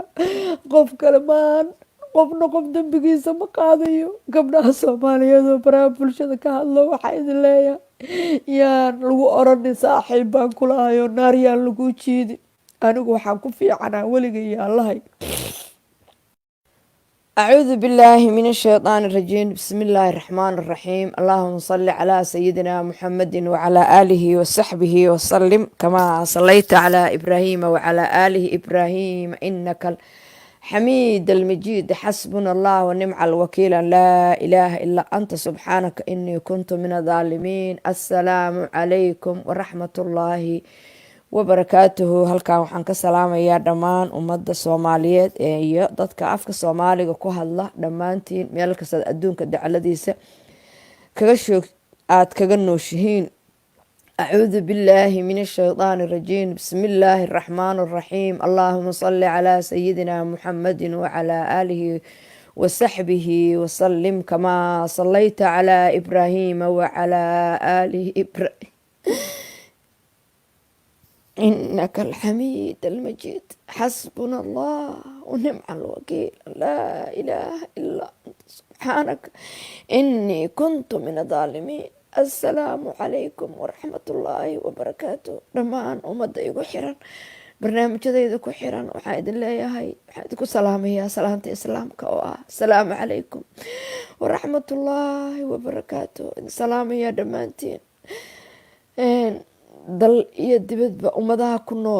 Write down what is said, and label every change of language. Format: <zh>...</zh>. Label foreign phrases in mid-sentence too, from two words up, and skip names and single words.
<so>qof kale maan, qofna qof dembigiisa ma qaadayo. gabdhaha soomaaliyeed oo baraha bulshada ka hadlo waxaa idin leeyahay, yaan lagu oranin saaxiib baan kulahayo naar yaan lagu jiidin. anigu waxaan ku fiicanaa weliga iyo allahay.</so> <ar>أعوذ بالله من الشيطان الرجيم. بسم الله الرحمن الرحيم. اللهم صل على سيدنا محمد وعلى آله وصحبه وسلم كما صليت على إبراهيم وعلى آله إبراهيم إنك الحميد المجيد. حسبنا الله ونعم الوكيل. لا إله إلا أنت سبحانك إني كنت من الظالمين. السلام عليكم ورحمة الله wabarakaatuhu.</ar> <so>halkan waxaan ka salaamayaa dhammaan ummadda soomaaliyeed iyo dadka afka soomaaliga ku hadla dhammaantiin meel kasta adduunka dacaladiisa. kaga shoog aad kaga nooshihiin.</so> <ar>أعوذ بالله من الشيطان الرجيم. بسم الله الرحمن الرحيم. اللهم صل على سيدنا محمد وعلى آله وصحبه وسلم كما صليت على إبراهيم وعلى آله إبراهيم إنك الحميد المجيد. حسبنا الله ونعم الوكيل. لا إله إلا أنت سبحانك إني كنت من الظالمين. السلام عليكم ورحمة الله وبركاته.</ar> <so>dhammaan ummadda igu xiran barnaamijyadayda ku xiran waxaa idin leeyahay, waxaa idinku salaamayaa salaanta islaamka oo ah</so> <ar>السلام عليكم ورحمة الله وبركاته.</ar> <so>idin salaamayaa dhammaantiin dal iyo dibadba ummadaha ku nool.</so>